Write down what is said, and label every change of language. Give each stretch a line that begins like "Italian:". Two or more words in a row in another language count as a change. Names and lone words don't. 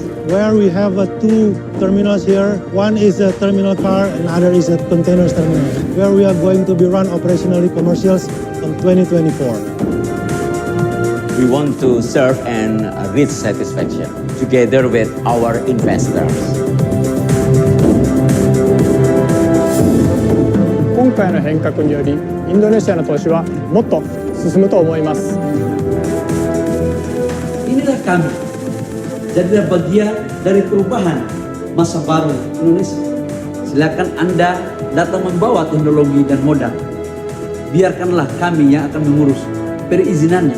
English: Where we have two terminals here. One is a terminal car and other is a containers terminal, where we are going to be run operationally commercials in 2024. We want to serve and reach satisfaction together with our investors.
Japanese: 今回の変革により、インドネシアの投資はもっと進むと思います。
Indonesian: Inilah kami. Jadilah bagian dari perubahan masa baru Indonesia. Silakan Anda datang membawa teknologi dan modal. Biarkanlah kami yang akan mengurus perizinannya.